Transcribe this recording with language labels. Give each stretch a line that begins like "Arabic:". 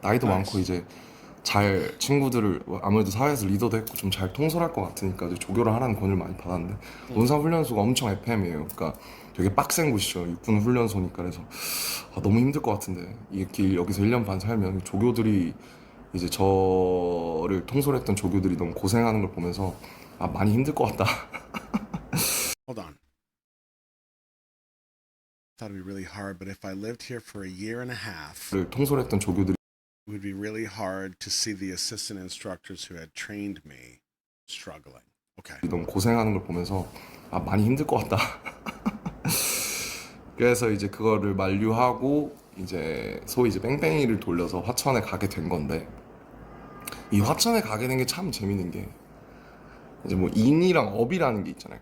Korean: 나이도 많고 이제 잘 친구들을 아무래도 사회에서 리더도 했고 좀 잘 통솔할 것 같으니까 조교를 하라는 권유를 많이 받았는데 논산 훈련소가 엄청 FM이에요. 그러니까 되게 빡센 곳이죠. 육군 훈련소니까. 그래서 너무 힘들 것 같은데 이렇게 여기서 1년 반 살면 조교들이 이제 저를 통솔했던 조교들이 너무 고생하는 걸 보면서 많이 힘들 것 같다.
English: Hold on. Thought it'd be really hard, but if I lived here for a year and a half,
Korean: 를 통솔했던 조교들이
English: it would be really hard to see the assistant instructors who had trained me struggling. Okay.
Korean: 너무 고생하는 걸 보면서 아 많이 힘들 것 같다. 그래서 이제 그거를 만류하고 이제 소위 이제 뺑뺑이를 돌려서 화천에 가게 된 건데 이 화천에 가게 된 게 참 재밌는 게 이제 뭐 인이랑 업이라는 게 있잖아요.